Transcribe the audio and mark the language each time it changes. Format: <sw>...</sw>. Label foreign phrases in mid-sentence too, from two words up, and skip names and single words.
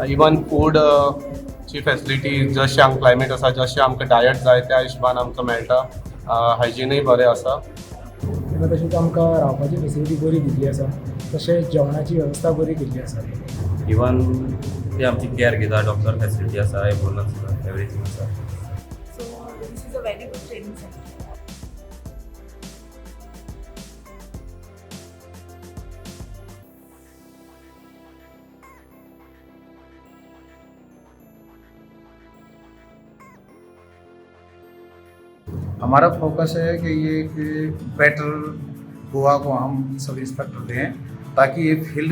<en>even food</en> <kok>ची फॅसिलिटी जशें आमकां क्लायमेट आसा, जशें आमकां डायट जाय त्या हिशोबान आमकां मेळटा. हायजिनूय बरें आसा. तशेंच आमकां रावपाची फॅसिलिटी बरी दिल्ली आसा, तशेंच जेवणाची वेवस्था बरी केल्ली आसा. इवन ते आमची केअर घेता,</kok> <en>doctor facility</en> <kok>आसा, एम्बुलन्स आसा, एवरीथींग आसा.</kok> <en>so this is a very good training center.</en> <hi>हमारा फोकस है कि ये बेटर गोवा को हम</hi> <en>sub inspector</en> <hi>दें, ताकि ये फील्ड</hi>